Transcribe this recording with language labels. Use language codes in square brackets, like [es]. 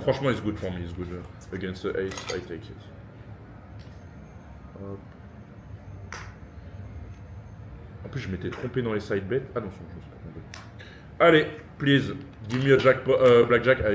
[en] franchement, it's good for me, it's good. Against the ace, I take it. Hop. [fr] En plus, je m'étais trompé dans les side bets. Ah non, je me suis pas trompé. [en] Allez, please, give me a jackpot, blackjack.